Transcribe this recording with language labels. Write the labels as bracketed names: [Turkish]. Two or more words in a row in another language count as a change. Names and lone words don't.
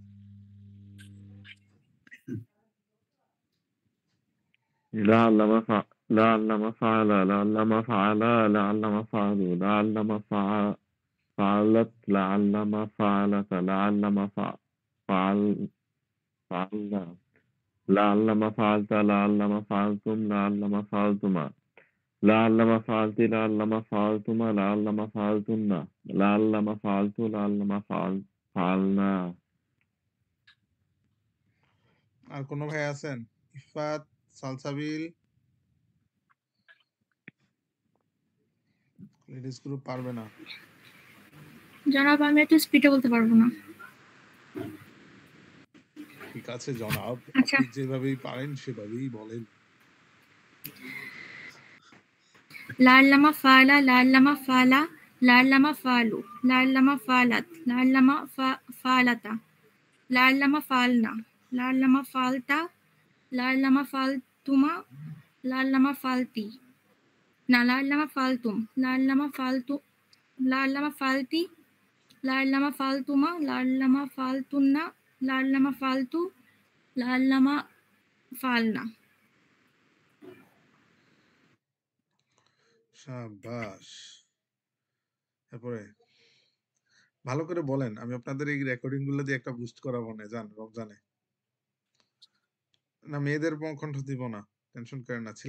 [Arabic] لعلما فعل لعلما فعلا لعلما فعلوا لعلما فعلت لعلما فعلت لعلما فعلنا لعلما فعلت لعلما فعلتم لعلما فعلتما لعلما فعلت لعلما فعلتما لعلما فعلتن لعلما فعلت لعلما فعلنا. [Bangla] আর কোনো ভাই আছেন? ইফাত, সালসাবিল, লেডিস গ্রুপ পারবে না? জনাব আমি একটু স্পিডে বলতে পারবো না। ঠিক আছে জনাব, আচ্ছা। আপনি যেভাবেই পারেন সেভাবেই বলেন। [Arabic] لعلما فعل لعلما فعلا لعلما فعلوا لعلما فعلت لعلما فعلتا لعلما فعلنا لعلما فعلت لعلما فعلتما لعلما فعلت نا لعلما فعلتم لعلما فعلت لعلما فعلت لعلما فعلتما لعلما فعلتن لعلما فعلت لعلما فعلنا. [Bangla] শাবাশ। তারপরে ভালো করে বলেন, আমি আপনাদের এই রেকর্ডিং গুলো দিয়ে একটা বুস্ট করাবো না জান রমজানে। না মেয়েদের কণ্ঠ দিব না, টেনশন করেন না।